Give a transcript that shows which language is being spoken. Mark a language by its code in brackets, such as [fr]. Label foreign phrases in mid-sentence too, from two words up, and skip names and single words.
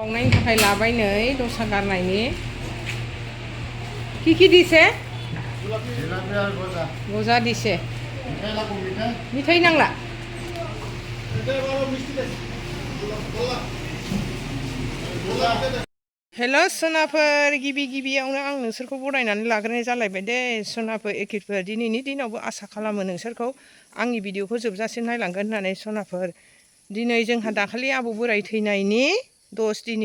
[brx] बावनायनि थाखाय लाबाय नै दसा गारनायनि [as] কি দিছে গজা দিছে মিঠাই নাংলা [brx] हेल' सोनाफोर गिबियावनो आं नोंसोरखौ बरायनानै लाग्रोनाय जालायबाय दे सोनाफोर एखेफोर दिनैनि दिनावबो आसा खालामो नोंसोरखौ आंनि भिडिअखौ जोबजासिम नायलांगोन होननानै सोनाफोर दिनै जोंहा दाखालि आबौ बोराय थैनायनि 10 दिननि